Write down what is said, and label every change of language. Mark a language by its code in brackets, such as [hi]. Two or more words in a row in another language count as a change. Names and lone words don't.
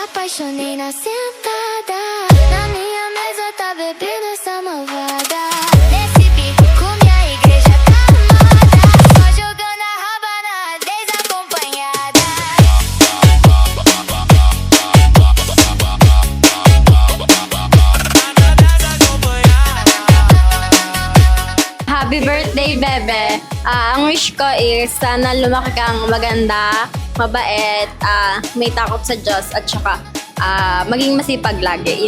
[pt] apaixonei na sentada. Na minha mesa tá bebendo essa malvada. Nesse pico com minha igreja tá armada. Só jogando a raba na desacompanhada. [en] Happy birthday, Bebe! [tl] Ang wish ko is sana lumaki kang maganda, mabait, may takot sa Diyos, at saka maging masipag lagi.